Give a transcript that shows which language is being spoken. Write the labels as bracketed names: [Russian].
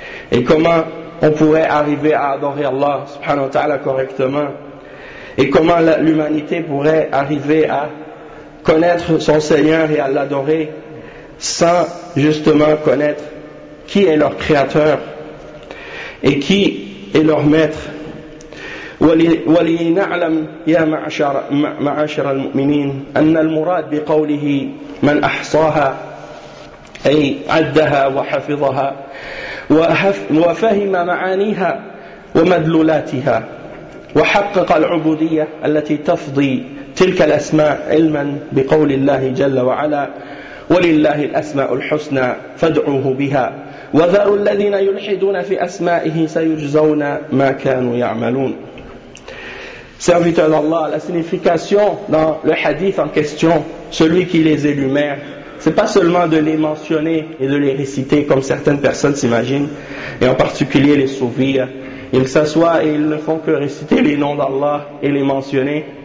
[French] Et comment on pourrait arriver à adorer Allah subhanahu wa ta'ala correctement. Et comment l'humanité pourrait arriver à connaître son Seigneur et à l'adorer sans justement connaître qui est leur Créateur et qui est leur Maître. [Arabic] ولينعلم يا معشر المؤمنين أن المراد بقوله من أحصاها أي عدها وحفظها وفهم معانيها ومدلولاتها وحقق العبودية التي تفضي تلك الأسماء علما بقول الله جل وعلا ولله الأسماء الحسنى فادعوه بها وذروا الذين يلحدون في أسمائه سيجزون ما كانوا يعملون. [French] Serviteur d'Allah, la signification dans le hadith en question, celui qui les énumère, c'est pas seulement de les mentionner et de les réciter comme certaines personnes s'imaginent, et en particulier les soufis. Ils s'assoient et ils ne font que réciter les noms d'Allah et les mentionner.